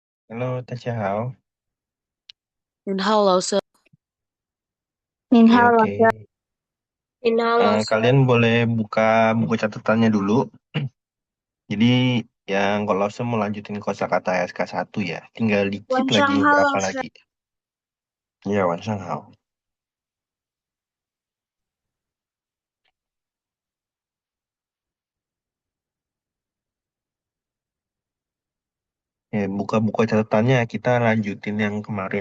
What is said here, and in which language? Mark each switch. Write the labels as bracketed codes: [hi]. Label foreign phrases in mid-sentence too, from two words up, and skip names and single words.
[id] Halo, Tasya Hao. [zh] 您好，老师。 [id] Oke, [zh] 您好，老 [id] oke. [zh] 师。 [id] Kalian boleh buka buku catatannya dulu. Jadi, yang kalau saya mau lanjutin kosakata SK1 ya, tinggal dikit [zh] 晚 [id] lagi [zh] 上好， [id] beberapa [zh] 老师。 [id] lagi. Ya, [zh] 晚上好. [id] Ya, buka buku catatannya, kita lanjutin yang kemarin.